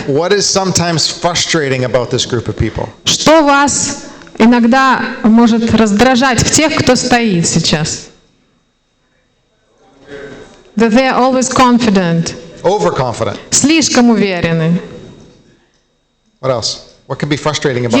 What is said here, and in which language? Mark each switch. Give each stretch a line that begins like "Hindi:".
English: what is sometimes frustrating about this group of people?
Russian: Что вас иногда может раздражать в тех, кто стоит сейчас?
English: That they are always confident. Overconfident.
Russian: Слишком уверены.
English: What else? What could be frustrating about it?